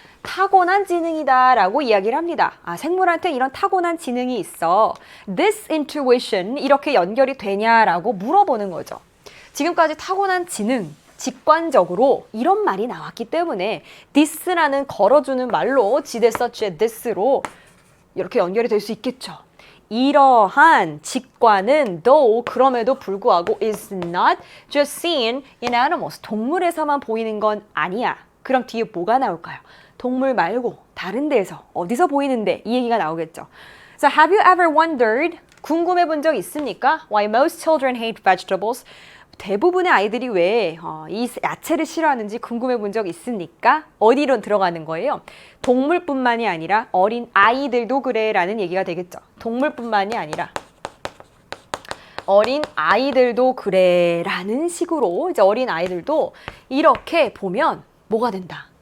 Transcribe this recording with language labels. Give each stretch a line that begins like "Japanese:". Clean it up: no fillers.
Korean: 타고난 지능이다라고 이야기를 합니다. 아, 생물한테 이런 타고난 지능이 있어.
English: This intuition
Korean: 이렇게 연결이 되냐라고 물어보는 거죠. 지금까지 타고난 지능, 직관적으로 이런 말이 나왔기 때문에 this라는 걸어주는 말로 지대 서치의 this로 이렇게 연결이 될 수 있겠죠. 이러한 직관은
English: though
Korean: 그럼에도 불구하고
English: is not just seen in animals.
Korean: 동물에서만 보이는 건 아니야. 그럼 뒤에 뭐가 나올까요? 동물 말고 다른 데에서 어디서 보이는데 이 얘기가 나오겠죠.
English: So have you ever wondered?
Korean: 궁금해 본 적 있습니까?
English: Why most children hate vegetables?
Korean: 대부분의 아이들이 왜 이 야채를 싫어하는지 궁금해 본 적 있습니까? 어디로 들어가는 거예요? 동물뿐만이 아니라 어린 아이들도 그래라는 얘기가 되겠죠. 동물뿐만이 아니라 어린 아이들도 그래라는 식으로 이제 어린 아이들도 이렇게 보면 뭐가 된다?